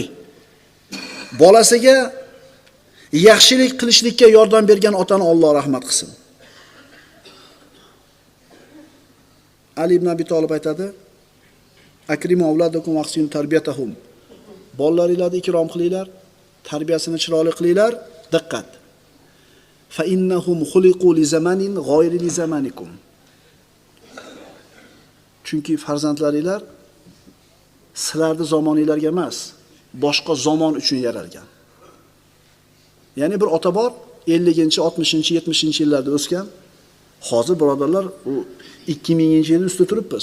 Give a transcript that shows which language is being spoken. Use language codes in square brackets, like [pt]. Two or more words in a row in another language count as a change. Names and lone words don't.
[uz] Bolasiga yaxshilik qilishlikka yordam bergan otani Alloh rahmat qilsin. Ali ibn Abi Talib aytadi: [ar] "أكرموا أولادكم وأحسنوا تربيتهم." [uz] Bolalaringlarni ikrom qilinglar, tarbiyasini chiroyli qilinglar. Diqqat. [ar] فإنهم خلقوا لزمان غير لزمانكم. [uz] Chunki farzandlaringlar sizlarning zamoningizlarga emas, boshqa zamon uchun yaralgan. Ya'ni bir ota bor, 50-chi, 60-chi, 70-chi yillarda o'sgan. Hozir birodarlar, u 2000-yilning ustida turibmiz.